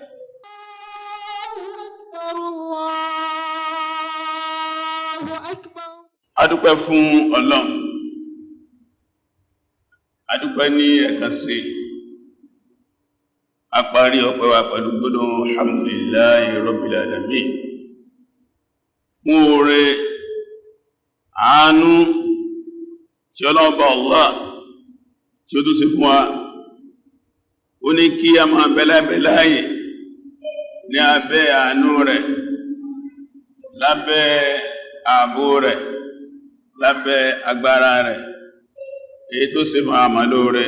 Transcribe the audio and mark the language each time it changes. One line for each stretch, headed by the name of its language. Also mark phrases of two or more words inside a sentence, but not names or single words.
Yoruba: Adúpẹ́ fún Ọlọ́run, adúpẹ́ ní ẹ̀kan sí, a parí ọpẹ́ wa pẹ̀lú gbólóhùn
Arabic: الحمد لله رب العالمين
Yoruba: fún oore àánú tí Ọlọ́run bá Allah tí ó tún ṣe fún wa. Ó ní kí a máa bẹ́láyè ní abẹ́ àánú rẹ̀, lábẹ́ ààbò rẹ̀, lábẹ́ agbára rẹ̀, èyí tó ṣe fún àmàlò rẹ̀.